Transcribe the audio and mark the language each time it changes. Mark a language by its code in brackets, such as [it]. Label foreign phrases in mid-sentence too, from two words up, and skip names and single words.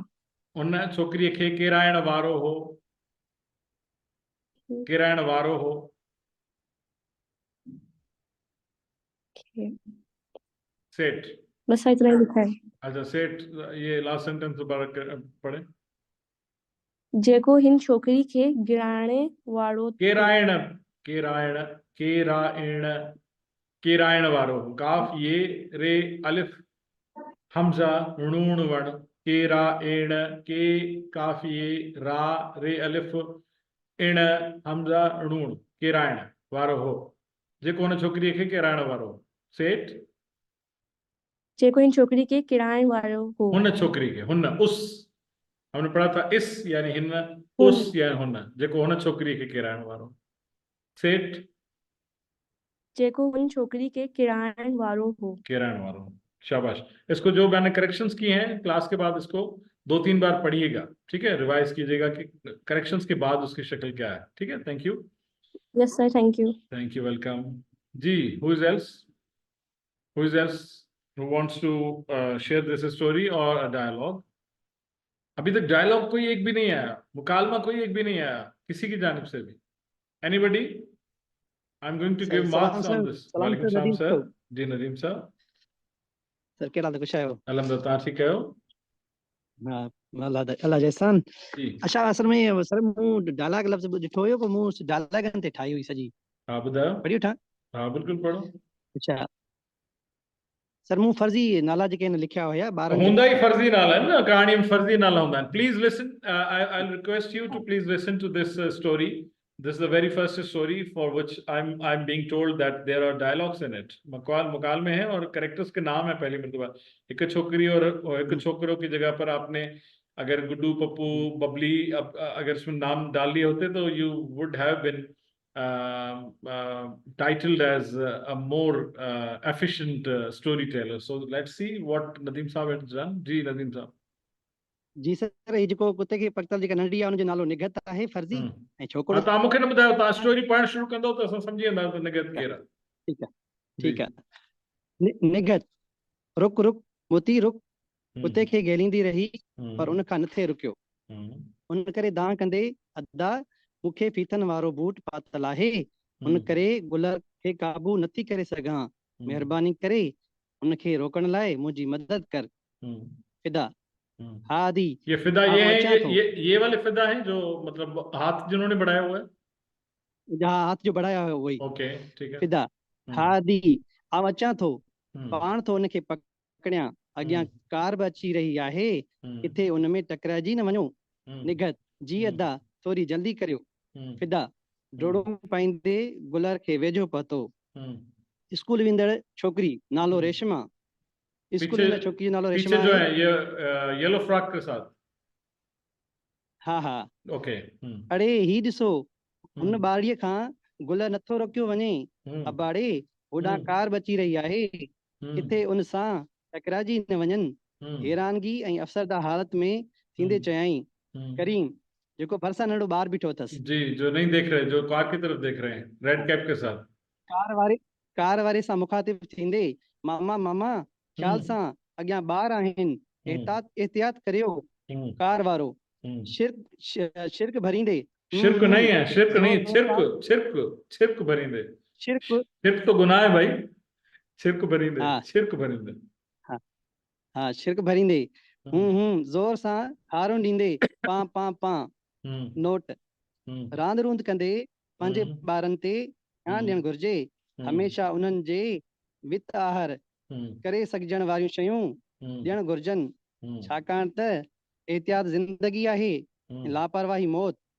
[sd] उन छोकरी के केरायण वारो हो सेठ [hi] बस इतना ही लिखा है। अच्छा सेठ ये लास्ट सेंटेंस दोबारा पढ़े। [sd] जेको हिन छोकरी के गिराने वारो केरायण वारो काफ ये रे अलिफ हमजा नून वण केरायण के काफ ये रा रे अलिफ इण हमजा नून केरायण वारो हो जेको हुन छोकरी के केरायण वारो सेठ जेको हिन छोकरी के किरायण वारो हो हुन छोकरी के हुन [hi] उस हमने पढ़ा था इस यानी हिन उस यानी [sd] हुन जेको हुन छोकरी के किरायण वारो सेठ जेको हुन छोकरी के किरायण वारो हो [hi] शाबाश। इसको जो मैंने करेक्शंस किए हैं क्लास के बाद इसको 2-3 बार पढ़िएगा ठीक है रिवाइज कीजिएगा कि करेक्शंस के बाद उसकी शक्ल क्या है ठीक है। [en] thank you. yes sir thank you वेलकम जी। who is else who wants to share this story or a dialogue? [hi] अभी तक डायलॉग कोई एक भी नहीं आया मुकालमा कोई एक भी नहीं आया किसी की जानिब से भी। [en] anybody? I am going to give marks on this. [ar] وعليكم السلام [en] सर। [hi] जी नदीम सर [sd] केड़ा कुछ आयो अल्हम्दुलिल्लाह ठीक है हो हां अल्लाह जैसान। अच्छा असल में सर मु डायलॉग लफ्ज ॾिठो हुयो पर मु डायलॉगन ते ठाही हुई सजी। हां ॿुधायो पढ़ियो ठा? [hi] हां बिल्कुल पढ़ो। [sd] अच्छा सर मु फर्जी नाला जेके लिखिया हुया ॿारनि [hi] हुंदा ही फर्जी नाला है ना कहानी में फर्जी नाला हुंदा है। [en] please listen I will request you to please listen to this story. This is the very first story for which I'm being told that there are dialogues in it. [hi] मुकाल में है और कैरेक्टर्स के नाम है पहली मर्तबा। एक छोकरी और एक छोकरों की जगह पर आपने अगर गुड्डू पप्पू बबली अगर इसमें नाम डाल लिए होते तो [en] you would have been titled as a more efficient storyteller. So let's see what Nadeem Saab has done. [hi] Ji, Nadeem Saab. [sd] जी सर, ये जेको कुत्ते खे पकतल जेका नंढी आहे, उनजो नालो निगत आहे फर्ज़ी, ऐं छोकिरो तव्हां मूंखे न ॿुधायो, तव्हां स्टोरी पढ़णु शुरू कंदो त असां सम्झी वेंदा त निगत केरु आहे. [hi] ठीक है, ठीक है. [sd] निगत, रुक रुक मोती रुक, कुत्ते खे गेलींदी रही पर उन खां नथे रुकियो. उन करे दां कंदे अदा मूंखे फीथन वारो बूट पातल आहे, उन करे गुलर खे काबू नथी करे सघां, महिरबानी करे उनखे रोकण लाइ मुंहिंजी मदद कर. फिदा. हाँ दी, [hi] ये फिदा ये है, ये वाले फिदा हैं जो मतलब हाथ जिन्होंने बढ़ाया हुआ है, जहाँ हाथ जो बढ़ाया है वही. ओके ठीक है. फिदा. [sd] हाँ दी, आव अचां थो, पाण थो उनखे पकड़ियां, अॻियां कार बि अची रही आहे, किथे उन में टकराइजी न वञो. निगत. जी अदा थोरी जल्दी करियो. फिदा. डोड़ो पाईंदे गुलर खे वेझो पहुतो. स्कूल वेंदड़ छोकिरी नालो रेशमा. स्कूल वेंदड़ छोकिरी नालो रेशमा [hi] पीछे जो है ये [en] yellow frock [hi] के साथ. हाँ हाँ ओके. [sd] अड़े ही ॾिसो, उन ॿाड़ीअ खां गुल नथो रखियो वञे. अबाड़े होॾां कार बची रही आहे, किथे उन सां टकराइजी न वञनि. हैरानगी ऐं अफ़सरदा हालत में थींदे चयाई, करीम जेको भरसा नंढो ॿार बीठो अथसि. जी, [hi] जो नहीं देख रहे, जो कार की तरफ देख रहे हैं, [en] red cap [hi] के साथ. [sd] कार वारे सां मुखातिब थींदे, मामा मामा ख्याल सां अॻियां ॿार आहिनि, एहतियात करियो. कार वारो शिरक भरींदे. [hi] शिरक नहीं है, शिरक नहीं, [sd] छिरक छिरक छिरक भरींदे. [hi] शिरक तो गुनाह है भाई. [sd] शिरक भरींदे, शिरक भरींदे. हाँ शिरक भरींदे. जोर सां हारो ॾींदे, पां पां पां. नोट. रांद रूंद कंदे पंहिंजे ॿारनि ते ध्यानु ॾियणु घुर्जे. हमेशा उन्हनि जे वित आहार करे सघजण वारियूं शयूं ॾियणु घुर्जनि, छाकाणि त एहतियात ज़िंदगी आहे, लापरवाही मौत.